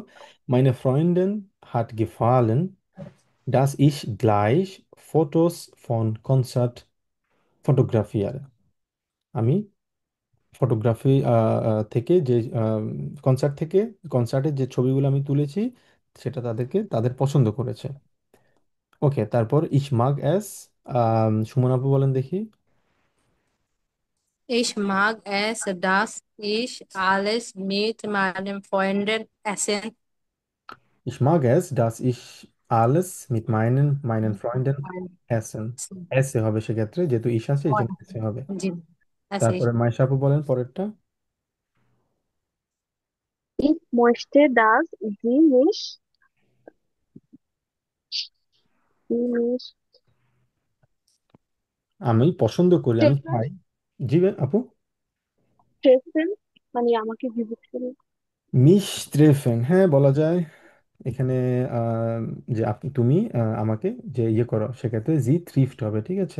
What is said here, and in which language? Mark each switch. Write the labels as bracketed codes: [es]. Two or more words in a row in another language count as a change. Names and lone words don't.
[de] Meine Freunden hat gefallen dass ich gleich Fotos von Konzert fotografiere. [bn] আমি ফটোগ্রাফি থেকে যে কনসার্ট থেকে, কনসার্টের যে ছবিগুলো আমি তুলেছি সেটা তাদেরকে, তাদের পছন্দ করেছে। ওকে, তারপর [de] ich mag es, [bn] সুমন আপু বলেন দেখি। [de] Ich mag es, dass ich alles mit meinen Freunden essen Ich mag es, dass ich alles mit meinen Freunden essen. kann. [bn] এসে হবে সেক্ষেত্রে, যেহেতু ইশ আছে এই জন্য এসে হবে। জি, আছে। তারপরে মাইশা আপু বলেন পরেরটা। [de] Ich möchte, dass sie mich [bn] আমি পছন্দ করি, আমি [de] treffen, [bn] চাই। জি আপু। treffen, মানে আমাকে ভিজিট করে। [de] mich treffen, [bn] হ্যাঁ বলা যায়। এখানে আহ, যে আপনি, তুমি আমাকে যে ইয়ে করো, সেক্ষেত্রে [de] Sie trifft [bn] হবে, ঠিক আছে।